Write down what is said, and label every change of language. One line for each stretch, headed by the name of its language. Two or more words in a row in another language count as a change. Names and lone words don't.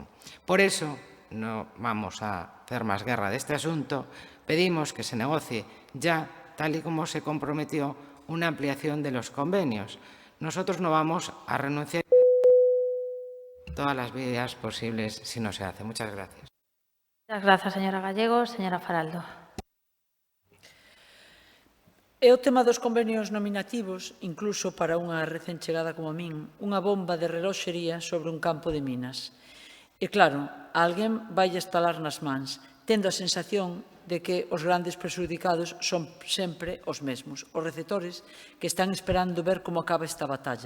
Spanish: Por eso, no vamos a hacer más guerra de este asunto, pedimos que se negocie ya, tal y como se comprometió, una ampliación de los convenios. Nosotros no vamos a renunciar todas las vías posibles si no se hace. Muchas gracias. Muchas gracias, señora Gallego. Señora Faraldo.
Galician: E o tema dos convenios nominativos, incluso para unha recén chegada como a min, unha bomba de reloxería sobre un campo de minas. E claro, a alguén vai estalar nas mans, tendo a sensación de que os grandes presudicados son sempre os mesmos, os receptores que están esperando ver como acaba esta batalla.